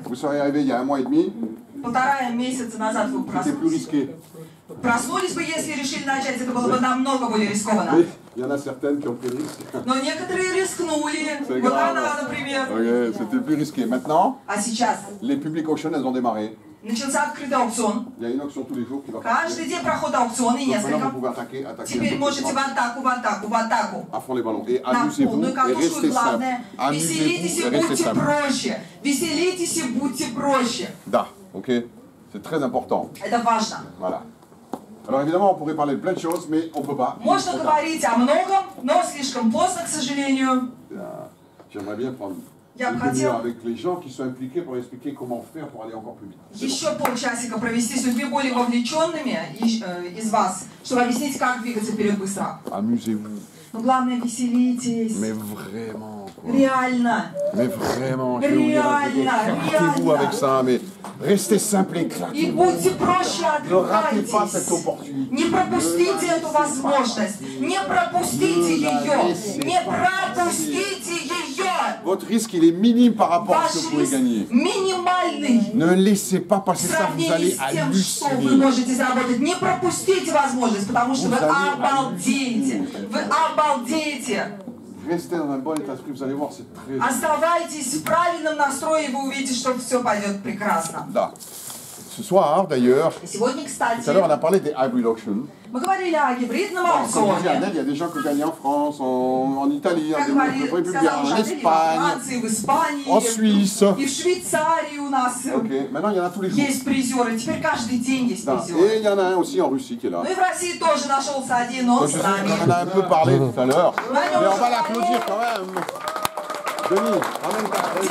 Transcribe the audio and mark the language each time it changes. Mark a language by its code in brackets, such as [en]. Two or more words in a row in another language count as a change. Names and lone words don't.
[fr] Vous serez arrivé il y a 1 mois et demi. [ru] Полтора месяца назад вы [fr] C'était plus risqué. [ru] проснулись бы, если решили начать, это было бы намного более рискованно. [fr] Il y en a certaines qui ont pris le risque. [ru] Но некоторые рискнули. Вот она, например. [fr] Okay, c'était plus risqué. Maintenant, [ru] А сейчас [fr] les [en] public auctions, [fr] elles ont démarré. [ru] начался открытый аукцион. [fr] Il y a une auction tous les jours qui va [ru] Каждый день проходит аукцион и [fr] Donc maintenant, vous [ru] несколько. [fr] pouvez attaquer [ru] Теперь можете в атаку, в атаку, в атаку. [fr] à fond les ballons. Et [ru] На [fr] amusez-vous [ru] полную [fr] et [ru] катушку. [fr] restez simple. [ru] Главное, веселитесь и [fr] Amusez-vous et restez [ru] будьте [fr] simple. [ru] проще. Веселитесь и будьте проще. [fr] Da, ok. C'est très important. [ru] Это важно. [fr] Voilà. Alors évidemment, on pourrait parler de plein de choses, mais on ne peut pas. [ru] Можно говорить о многом, но слишком поздно, к сожалению. [fr] J'aimerais bien prendre [ru] Я бы [fr] une [ru] хотела [fr] demi-heure avec les gens qui sont impliqués pour expliquer comment faire pour aller encore plus vite. [ru] еще полчасика провести с людьми более вовлеченными из вас, чтобы объяснить, как двигаться вперед быстро. [fr] Amusez-vous. [ru] Но главное, веселитесь. [fr] Mais vraiment, quoi. [ru] Реально. [fr] Mais vraiment, je vais vous dire un truc, éclatez-vous avec ça, mais restez simple et [ru] И [fr] éclatez-vous. [ru] будьте проще, [fr] Ne ratez pas cette [ru] отвлекайтесь. [fr] opportunité. [ru] Не пропустите эту возможность. Не пропустите ее. Не пропустите ее. [fr] Votre risque, il est minime par rapport à ce [ru] Ваш [fr] que vous pouvez [ru] риск [fr] gagner. [ru] минимальный. [fr] Ne laissez pas passer [ru] В [fr] ça, vous [ru] сравнении [fr] allez [ru] с тем, что вы [fr] halluciner. [ru] можете заработать, не пропустите возможность, потому что вы обалдеете. Вы обалдеете. [fr] Restez dans un bon état d'esprit, vous allez voir, c'est très... [ru] Оставайтесь в правильном настрое, и вы увидите, что все пойдет прекрасно. [fr] Da. Ce soir, d'ailleurs, [ru] И сегодня, [fr] tout à l'heure, on [ru] кстати, [fr] a parlé des [en] hybrid auctions. [ru] мы говорили о гибридном [fr] Comme je disais, [ru] аукционе. [fr] il y a des gens qui gagnent en France, en Italie, en [ru] Как говорили, [fr] République, [ru] сказал [fr] en [ru] Шадель, во [fr] Espagne, [ru] Франции, в Испании, [fr] en Suisse. [ru] и в Швейцарии у нас [fr] Ok, maintenant il y en a tous les jours. [ru] есть призеры. Теперь каждый день есть Da. призеры. [fr] Et il y en a un aussi en Russie qui est là. [ru] Ну и в России тоже нашелся один, он [fr] Donc, [ru] с [fr] je sais [ru] нами. [fr] qu'on en a un peu parlé tout à l'heure, mais on va l'applaudir quand même. Denis, ramène ta chaise.